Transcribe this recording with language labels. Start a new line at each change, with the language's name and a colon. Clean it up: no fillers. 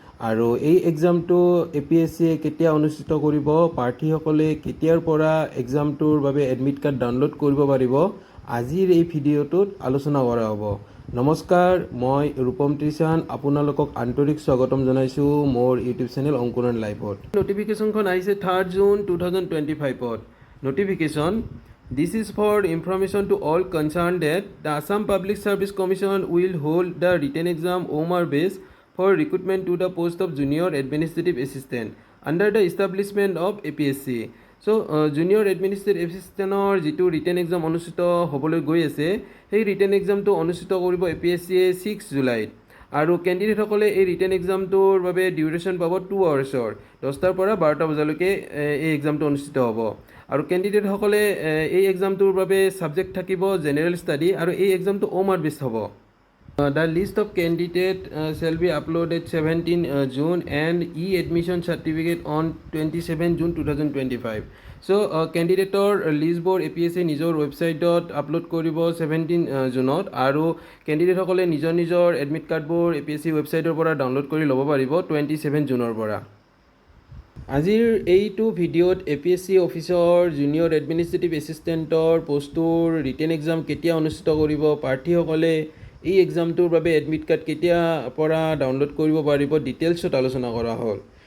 Assamese: আৰু এই এক্সামটো APSCয়ে কেতিয়া অনুষ্ঠিত কৰিব, প্ৰাৰ্থীসকলে কেতিয়াৰ পৰা এক্সামটোৰ বাবে এডমিট কাৰ্ড ডাউনলোড কৰিব পাৰিব, আজিৰ এই ভিডিঅ'টোত আলোচনা কৰা হ'ব। নমস্কাৰ, মই ৰূপম ত্ৰিশান আপোনালোকক আন্তৰিক স্বাগতম জনাইছোঁ মোৰ ইউটিউব চেনেল অংকুৰণ লাইভত। নটিফিকেশ্যনখন আহিছে 3 June 2025ত।
English: Notification: This is for information to all concerned that the Assam Public Service Commission will hold the written exam OMR based for recruitment to the post of Junior Administrative Assistant under the establishment of APSC.
Assamese: Junior administrative এছিষ্টেণ্টৰ যিটো written exam অনুষ্ঠিত হ'বলৈ গৈ আছে, সেই written এক্সামটো অনুষ্ঠিত কৰিব APSCয়ে 6 জুলাইত। আৰু কেণ্ডিডেটসকলে এই ৰিটেন এক্সামটোৰ বাবে ডিউৰেশ্যন পাব 2 আৱাৰ্ছৰ, 10টাৰ পৰা 12টা বজালৈকে এই এক্সামটো অনুষ্ঠিত হ'ব। আৰু কেণ্ডিডেটসকলে এই এক্সামটোৰ বাবে ছাবজেক্ট থাকিব জেনেৰেল ষ্টাডি, আৰু এই এক্সামটো OMR বেছড হ'ব।
English: The list of candidates shall be uploaded 17 June and e-admission certificate on 27 June 2025.
Assamese: কেণ্ডিডেটৰ লিষ্টবোৰ APSCয়ে নিজৰ ৱেবছাইটত আপলোড কৰিব 17 জুনত, আৰু কেণ্ডিডেটসকলে নিজৰ নিজৰ এডমিট কাৰ্ডবোৰ APSC ৱেবছাইটৰ পৰা ডাউনলোড কৰি ল'ব পাৰিব 27 জুনৰ পৰা। আজিৰ এইটো ভিডিঅ'ত APSC অফিচৰ জুনিয়ৰ এডমিনিষ্ট্ৰেটিভ এছিষ্টেণ্টৰ পোষ্টটোৰ ৰিটেন এক্সাম কেতিয়া অনুষ্ঠিত কৰিব, প্ৰাৰ্থীসকলে এই এক্সামটোৰ বাবে এডমিট কাৰ্ড কেতিয়াৰ পৰা ডাউনলোড কৰিব পাৰিব, ডিটেইলছত আলোচনা কৰা হ'ল।